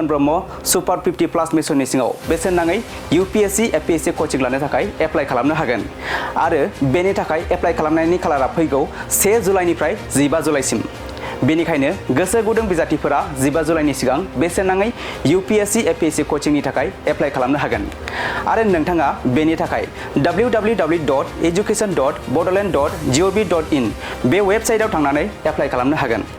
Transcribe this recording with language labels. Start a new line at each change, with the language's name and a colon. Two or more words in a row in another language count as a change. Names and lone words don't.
Bodo: ब्रह्म सुपार 50+ मिशननि सिङाव बेसेन नाङै यूपीएससी एपीएससी कोचिं लानो थाखाय एप्लाइ खालामनो हागोन आरो बेनि थाखाय एप्लाइ खालामनायनि खालारा फैगौ 1 जुलाइनिफ्राय 15 जुलाइसिम बेनिखायनो गोसो गुदुं बिजाथिफोरा 15 जुलाइनि सिगां बेसेन नाङै यूपीएससी एपीएससी कोचिंनि थाखाय एप्लाइ खालामनो हागोन आरो नोंथाङा बेनि थाखाय www.education.bodoland.gov.in बे वेबसाइटआव थांनानै एप्लाइ खालामनो हागोन